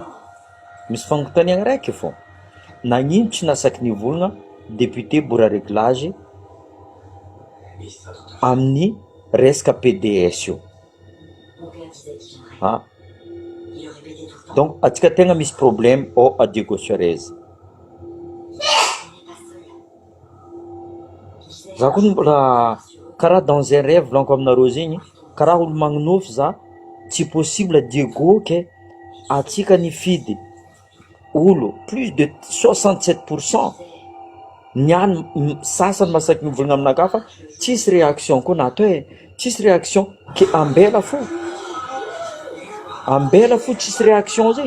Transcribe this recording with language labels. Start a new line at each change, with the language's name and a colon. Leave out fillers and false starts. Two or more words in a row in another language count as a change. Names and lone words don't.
Malagasy: Misy fagnontaniagna raiky fô. Nagnino tsy nasaky nivolagna député Bora Réglage amin'ny resaka PDS io? Donc atsika tegna misy problème ao a Diego Charez. Za koa mbola karaha
French: dans un rêve
Malagasy: volaniko aminareo zegny, karaha olo magnonofy za, tsy possible Diego ke atsika nifidy olo
French: plus de
Malagasy: 67% niany sasany masaky mivolagna aminakahy fa tsisy réaction koa natao tsisy réaction ke ambela fo tsisy réaction zegny.